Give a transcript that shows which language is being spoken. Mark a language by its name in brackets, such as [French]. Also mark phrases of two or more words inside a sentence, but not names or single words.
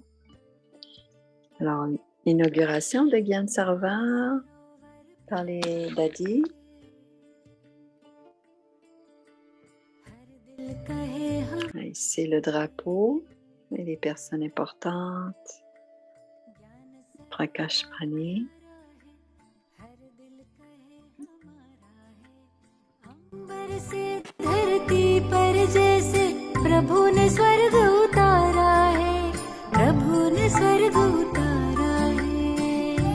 [French] Alors, l'inauguration de Gyan Sarovar par les dadis. Ici, le drapeau et les personnes importantes. Prakash Mani. [Hindi] धरती पर जैसे प्रभु ने स्वर्ग उतारा है, प्रभु ने स्वर्ग उतारा है।